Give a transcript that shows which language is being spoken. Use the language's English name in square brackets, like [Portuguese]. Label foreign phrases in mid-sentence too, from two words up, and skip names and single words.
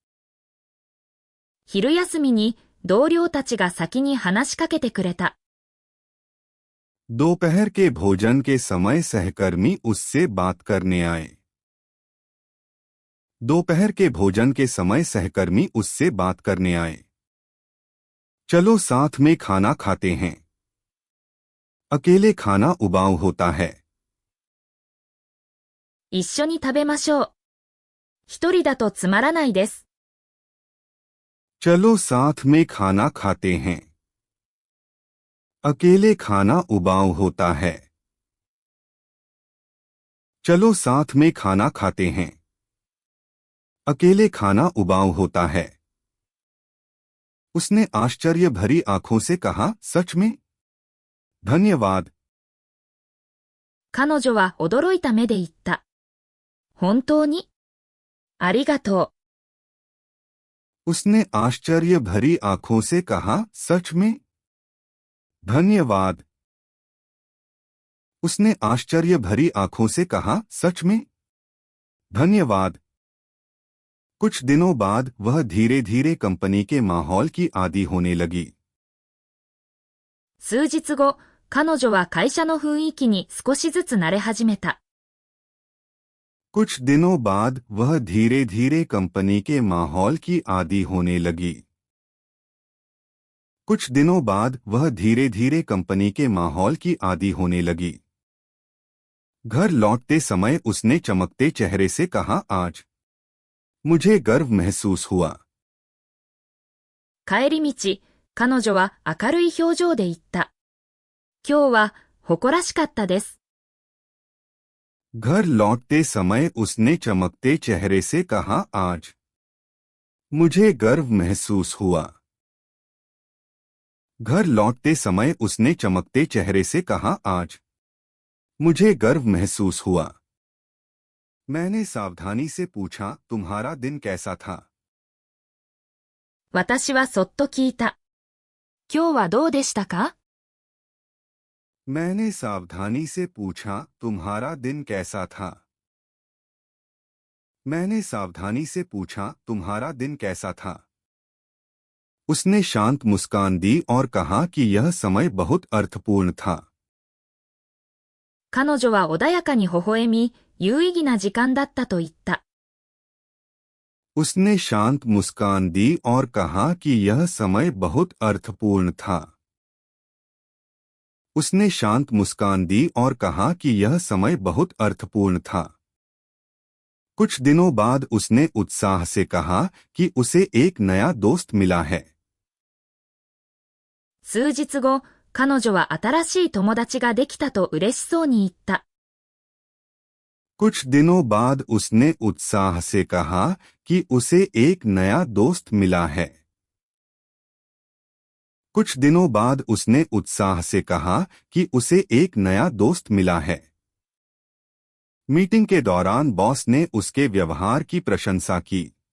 [Japanese] 昼休みに同僚たちが先に話しかけてくれた。 [Hindi] दोपहर के भोजन के समय सहकर्मी उससे बात करने आए। दोपहर के भोजन के समय सहकर्मी उससे बात करने आए। चलो साथ में खाना खाते हैं। अकेले खाना उबाऊ होता है। [Japanese] 一緒に食べましょう。一人だとつまらないです。 [Hindi] चलो साथ में खाना खाते हैं। अकेले खाना उबाऊ होता है। चलो साथ में खाना खाते हैं। अकेले खाना उबाऊ होता है। उसने आश्चर्य भरी आंखों से कहा, सच में? धन्यवाद। [Japanese] 彼女は驚いた目で言った。本当に？ありがとう。 [Hindi] उसने आश्चर्य भरी आंखों से कहा, सच में? धन्यवाद। उसने आश्चर्य भरी आंखों से कहा, सच में? धन्यवाद। कुछ दिनों बाद वह धीरे धीरे कंपनी के माहौल की आदी होने लगी। [Japanese] 数日後、彼女は会社の雰囲気に少しずつ慣れ始めた。 [Hindi] कुछ दिनों बाद वह धीरे धीरे कंपनी के माहौल की आदी होने लगी। कुछ दिनों बाद वह धीरे धीरे कंपनी के माहौल की आदी होने लगी। घर लौटते समय उसने चमकते चेहरे से कहा, आज मुझे गर्व महसूस हुआ। [Japanese] 帰り道、彼女は明るい表情で言った。今日は誇らしかったです。 [Hindi] घर लौटते समय उसने चमकते चेहरे से कहा, आज मुझे गर्व महसूस हुआ। घर लौटते समय उसने चमकते चेहरे से कहा, आज मुझे गर्व महसूस हुआ। मैंने सावधानी से पूछा, तुम्हारा दिन कैसा था? [Japanese] 私はそっと聞いた。今日はどうでしたか？ [Hindi] मैंने सावधानी से पूछा, तुम्हारा दिन कैसा था? मैंने सावधानी से पूछा, तुम्हारा दिन कैसा था? उसने शांत मुस्कान दी और कहा कि यह समय बहुत अर्थपूर्ण था। [Japanese] 彼女は穏やかに微笑み、有意義な時間だったと言った。 [Hindi] उसने शांत मुस्कान दी और कहा कि यह समय बहुत अर्थपूर्ण था। उसने शांत मुस्कान दी और कहा कि यह समय बहुत अर्थपूर्ण था। कुछ दिनों बाद उसने उत्साह से कहा कि उसे एक नया दोस्त मिला है। [Japanese] 数日後、彼女は新しい友達ができたと嬉しそうに言った。 [Hindi] कुछ दिनों बाद उसने उत्साह से कहा कि उसे एक नया दोस्त मिला है। कुछ दिनों बाद उसने उत्साह से कहा कि उसे एक नया दोस्त मिला है। मीटिंग के दौरान बॉस ने उसके व्यवहार की प्रशंसा की।